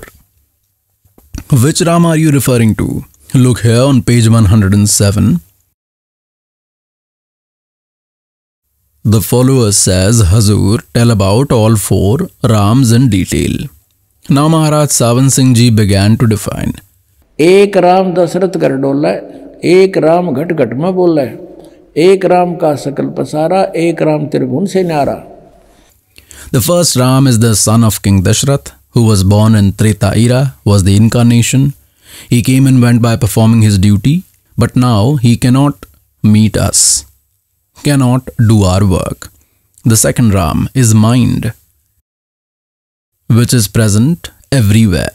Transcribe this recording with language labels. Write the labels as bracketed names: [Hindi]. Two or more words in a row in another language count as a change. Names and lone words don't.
[English] Which Ram are you referring to? Look here on page 107. The follower says, Hazur, tell about all 4 Rams in detail. Now Maharaj Sawan Singh Ji began to define. [Hindi] एक राम दशरथ कर डोला, एक राम घट घट में बोला, एक राम का सकल पसारा, एक राम त्रिभुवन से न्यारा. [English] The first Ram is the son of King Dashrath, who was born in Treta era, was the incarnation. He came and went by performing his duty, but now he cannot meet us, cannot do our work. The second Ram is mind, which is present everywhere.